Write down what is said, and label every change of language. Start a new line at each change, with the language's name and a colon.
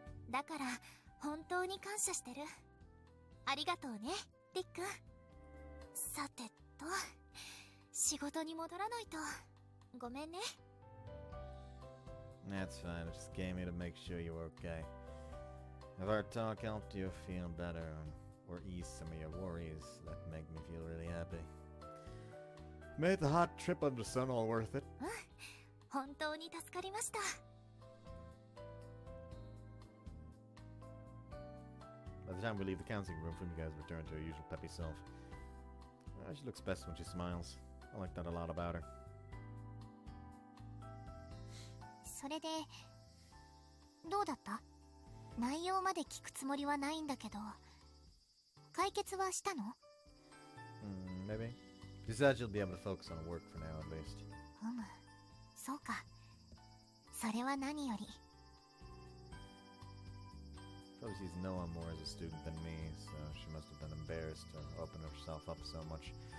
Japanese: だから本当に感謝してる。ありがとうね、りっくん。さてと、仕事に戻らないと。ごめんね。
English: That's fine. I just came here to make sure you were okay. If our talk helped you feel better or ease some of your worries, that make me feel really happy. Made the hot trip under the sun all worth it.
Japanese: 本当に助かりました。
English: By the time we leave the counseling room, Fumika has returned to her usual peppy self. She looks best when she smiles. I like that a lot about her.
Japanese: それでどうだった？内容まで聞くつもりはないんだけど、解決はしたの？
English: Maybe. She said she'll be able to focus on work for now, at least.
Japanese: そうか。それは何より。
English: Probably sees no one more as a student than me, so she must have been embarrassed to open herself up so much.